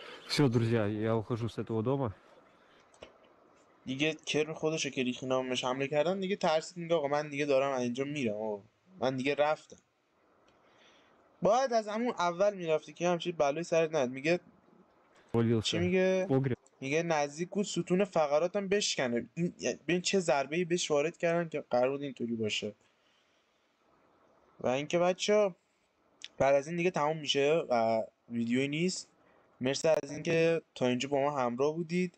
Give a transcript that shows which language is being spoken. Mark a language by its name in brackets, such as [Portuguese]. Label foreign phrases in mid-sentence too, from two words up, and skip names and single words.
[Russian] Все, друзья, я ухожу с этого дома. [Persian] دیگه کرم خودشو که ریخینا بهش حمله کردن دیگه ترسید، میگه آقا من دیگه دارم از اینجا میرم، آقا من دیگه رفتم. باید از همون اول میرفتی که همچین بلایی سرت نیاد. میگه چی [Russian] Валился [Persian] میگه؟ [Russian] в погреб. [Persian] میگه نزدیک بود ستون فقراتم بشکنه. ببین چه ضربه‌ای بهش وارد کردن که قرار بود اینطوری باشه. و اینکه بچه بعد از این دیگه تموم میشه و ویدیویی نیست. مرسی از اینکه تا اینجا با ما همراه بودید.